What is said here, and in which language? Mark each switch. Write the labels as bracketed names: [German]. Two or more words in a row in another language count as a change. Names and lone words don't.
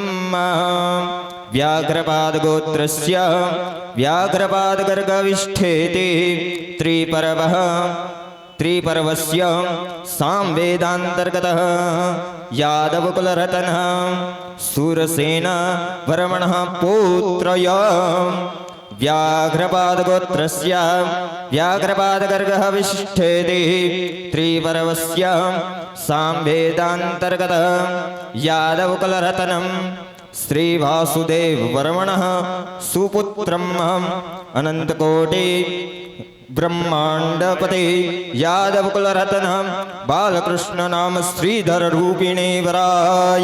[Sanskrit] વ્યાઘ્રપાદ ગોત્રસ્ય વ્યાઘ્રપાદ ગર્ગવિષ્ઠેતિ ત્રિપર્વઃ ત્રિપર્વસ્ય સાંવેદાંતર્ગતઃ યાદવ કુલરત્નઃ સુરસેન વર્મણઃ પૌત્રય. व्याघ्रपाद गोत्रस्य व्याघ्रपाद गर्गः विशिष्ठेति त्रिपर्वस्य साम्वेदान्तर्गतः यादव कुलरत्नं श्री वासुदेव वर्मणः सुपुत्रम् अनंतकोटि ब्रह्मांडपते यादव कुलरत्न बालकृष्ण नाम श्रीधर रूपिणे वराय.